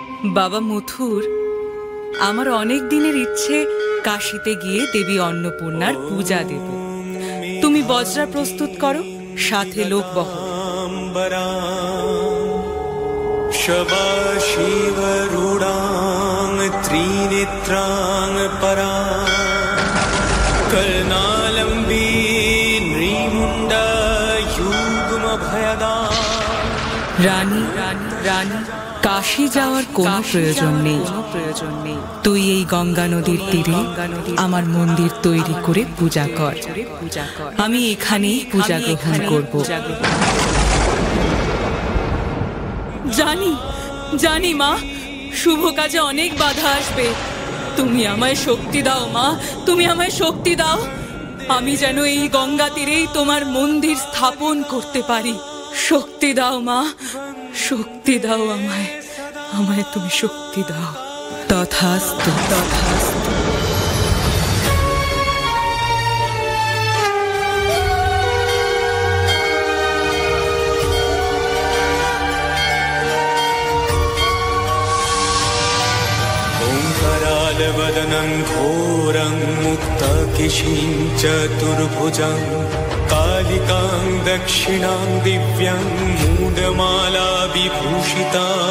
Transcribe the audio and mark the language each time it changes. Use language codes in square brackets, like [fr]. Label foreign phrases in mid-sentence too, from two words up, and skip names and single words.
[bn] বাবা মথুর, আমার অনেক দিনের ইচ্ছে কাশীতে গিয়ে দেবী অন্নপূর্ণার পূজা দেব। তুমি বজরা প্রস্তুত করো, সাথে লোক বহ। [sa] शबाशिवरूढां त्रिनेत्रां परां कर्णालम्बी नृमुण्डा युग्मभयदा। [bn] রানী রানী, কাশী যাওয়ার কোনো প্রয়োজন নেই। তুই এই গঙ্গা নদীর তীরে আমার মন্দির তৈরি করে পূজা কর। আমি এখানেই পূজা গ্রহণ করব। জানি মা, শুভ কাজে অনেক বাধা আসবে। তুমি আমায় শক্তি দাও মা, তুমি আমায় শক্তি দাও। আমি যেন এই গঙ্গা তীরেই তোমার মন্দির স্থাপন করতে পারি। শক্তি দাও মা, শক্তি দাও আমায়, আমায় তুমি শক্তি দাও। তথাস্তু তথাস্তু। [sa] वदनं घोरं मुक्तकेशीं चतुर्भुजं कालिकां दक्षिणां दिव्यं मूडमाला विभूषिता